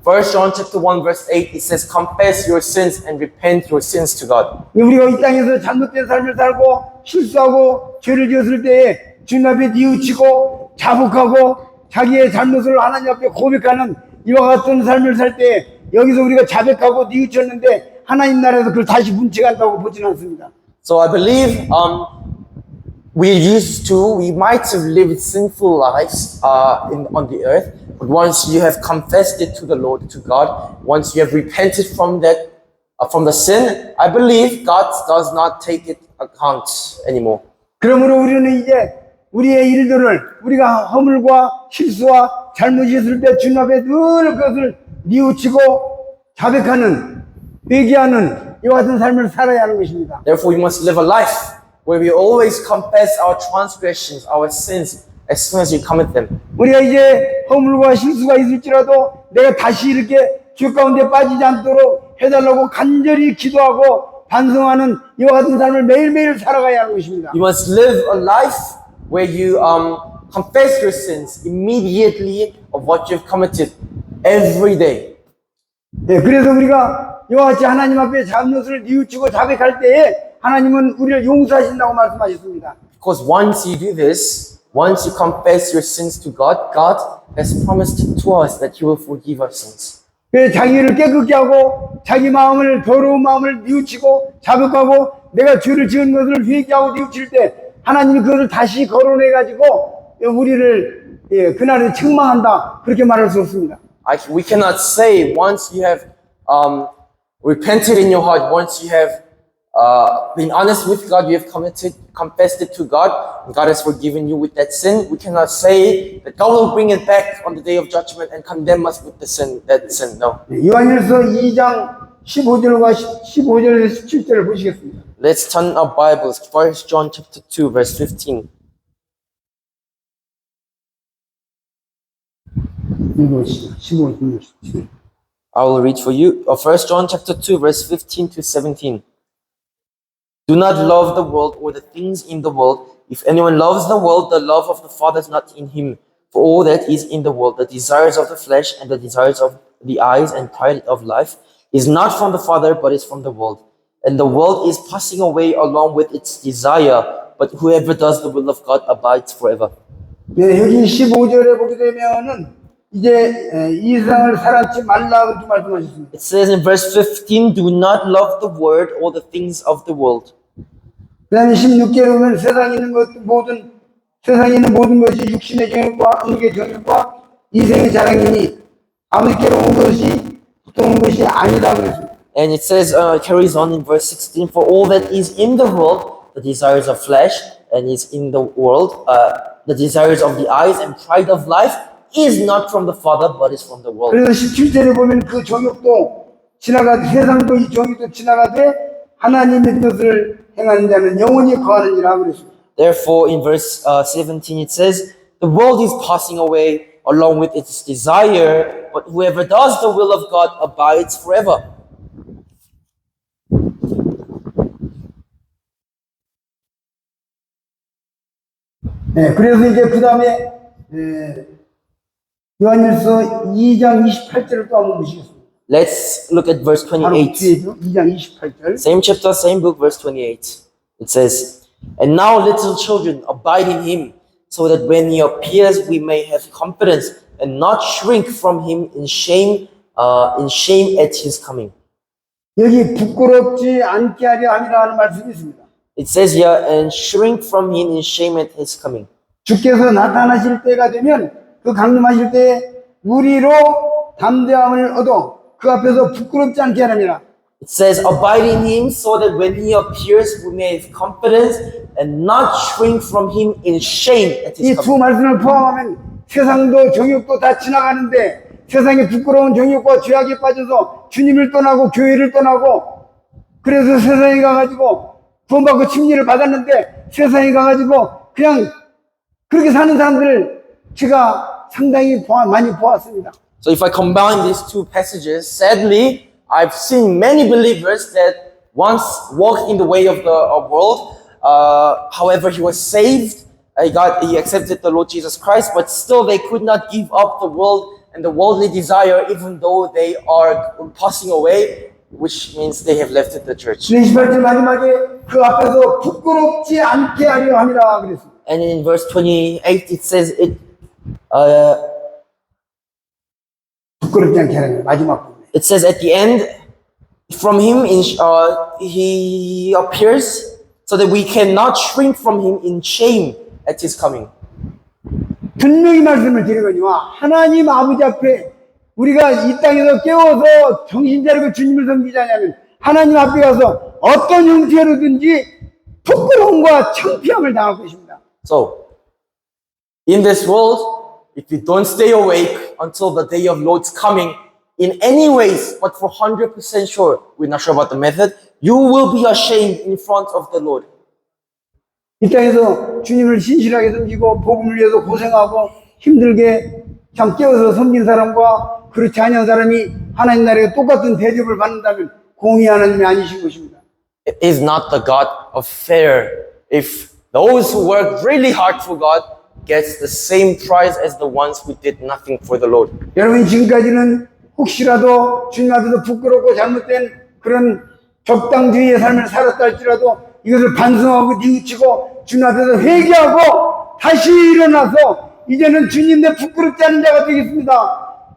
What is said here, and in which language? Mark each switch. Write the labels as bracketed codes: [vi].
[en] 1 John chapter 1 verse 8 it says confess your sins and repent your sins to God. [ko] 우리가 이 땅에서 잘못된 삶을 살고 실수하고 죄를 지었을 때에 주님 앞에 뉘우치고 자복하고 자기의 잘못을 하나님 앞에 고백하는 이와 같은 삶을 살 때 여기서 우리가 자백하고 뉘우쳤는데 하나님 나라에서 그걸 다시 문책한다고 보지는 않습니다. [en] So I believe we might have lived sinful lives on the earth, but once you have confessed it to the Lord, to God, once you have repented from the sin, I believe God does not take it account anymore. [ko] 그러므로 우리는 이제 우리의 일들을 우리가 허물과 실수와 잘못이 있을 때 주님 앞에 늘 그것을 뉘우치고 자백하는 회개하는 이와 같은 삶을 살아야 하는 것입니다. [en] Therefore, we must live a life where we always confess our transgressions, our sins, as soon as we commit them. [ko] 우리가 이제 허물과 실수가 있을지라도 내가 다시 이렇게 죄 가운데 빠지지 않도록 해달라고 간절히 기도하고 반성하는 이와 같은 삶을 매일매일 살아가야 하는 것입니다. [en] You must live a life where you confess your sins immediately of what you've committed every day. [ko] 네, 그래서 우리가 이와 같이 하나님 앞에 잘못을 뉘우치고 자백할 때에 하나님은 우리를 용서하신다고 말씀하셨습니다. [en] Because once you do this, once you confess your sins to God, God has promised to us that He will forgive our sins. [ko] 그래서 자기를 깨끗게 하고 자기 마음을 더러운 마음을 뉘우치고 자백하고 내가 죄를 지은 것을 회개하고 뉘우칠 때 하나님이 그것을 다시 거론해 가지고 우리를 그날에 책망한다 그렇게 말할 수 없습니다. [en] We cannot say once you have repented in your heart, once you have been honest with God, you have confessed it to God, and God has forgiven you with that sin. We cannot say that God will bring it back on the day of judgment and condemn us with that sin. No. [ko] 요한일서 2장 15절에서 17절을 보시겠습니다. [en] Let's turn our Bibles. 1 John chapter 2, verse 15. [ko] 읽어보시죠. 15절. [en] I will read for you. 1 John chapter 2, verse 15 to 17. Do not love the world or the things in the world. If anyone loves the world, the love of the Father is not in him. For all that is in the world, the desires of the flesh and the desires of the eyes and pride of life, is not from the Father, but is from the world. And the world is passing away along with its desire, but whoever does the will of God abides forever. [ko] 네, 여기 15절에 보게 되면은 이제 이 세상을 사랑치 말라 그렇게 말씀하셨습니다. [en] It says in verse 15, do not love the world or the things of the world. [ko] 그 다음에 16절에 보면 세상에 있는 모든 것이 육신의 정욕과 음식의 정욕과 이생의 자랑이니 아버지께로 온 것이 보통 온 것이 아니다 그랬습니다. [en] And it says, carries on in verse 16, for all that is in the world, the desires of flesh, and is in the world, the desires of the eyes and pride of life, is not from the Father, but is from the world. [ko] 그래서 17절에 보면 그 정욕도 세상도 이 정욕도 지나가되 하나님의 뜻을 행하는 자는 영원히 거하느니라 그랬습니다. [en] Therefore, in verse 17, it says, the world is passing away along with its desire, but whoever does the will of God abides forever. [ko] 네, 그래서 이제 그 다음에 요한일서 2장 28절을 또 한번 보시겠습니다. [en] Let's look at verse [ko] 바로 [en] 28. [ko] 뒤에죠. 2장 28절. [en] Same chapter, same book, verse 28. It says, and now little children abide in him, so that when he appears we may have confidence and not shrink from him in shame at his coming. [ko] 여기 부끄럽지 않게 하려 함이라 하는 말씀이 있습니다. [en] It says here, and shrink from him in shame at his coming. [ko] 주께서 나타나실 때가 되면 그 강림하실 때에 우리로 담대함을 얻어 그 앞에서 부끄럽지 않게 하느니라. [en] It says, abide in him so that when he appears we may have confidence and not shrink from him in shame at his [ko] 이 두 [en] coming. [ko] 말씀을 포함하면 세상도 정욕도 다 지나가는데 세상의 부끄러운 정욕과 죄악에 빠져서 주님을 떠나고 교회를 떠나고 그래서 세상에 가가지고 구원받고 침례를 받았는데 세상에 가가지고 그냥 그렇게 사는 사람들을 제가 상당히 많이 보았습니다. [en] So if I combine these two passages, sadly, I've seen many believers that once walked in the way of the world. However, he was saved. He accepted the Lord Jesus Christ, but still they could not give up the world and the worldly desire, even though they are passing away, which means they have left the church. [ko] 28절 마지막에 그 앞에서 부끄럽지 않게 하려 함이라 그랬습니다. [en] And in verse 28, it says [ko] 부끄럽지 않게 하려 마지막 부분에. [en] it says at the end, from him he appears, so that we cannot shrink from him in shame at his coming. [ko] 분명히 말씀을 드리거니와 하나님 아버지 앞에 우리가 이 땅에서 깨워서 정신 차리고 주님을 섬기자냐면 하나님 앞에 가서 어떤 형태로든지 부끄러움과 창피함을 당할 것입니다. [en] So, in this world, if you don't stay awake until the day of Lord's coming, in any ways, but for 100% sure, we're not sure about the method, you will be ashamed in front of the Lord. [ko] 이 땅에서 주님을 신실하게 섬기고 복음을 위해서 고생하고 힘들게 참 깨워서 섬긴 사람과 그렇지 않은 사람이 하나님 나라에 똑같은 대접을 받는다면 공의 하나님이 아니신 것입니다. [en] It is not the God of fair. If those who work really hard for God gets the same prize as the ones who did nothing for the Lord. [ko] 여러분 지금까지는 혹시라도 주님 앞에서 부끄럽고 잘못된 그런 적당주의의 삶을 살았다 할지라도 이것을 반성하고 뉘우치고 주님 앞에서 회개하고 다시 일어나서 이제는 주님 내 부끄럽지 않은 자가 되겠습니다.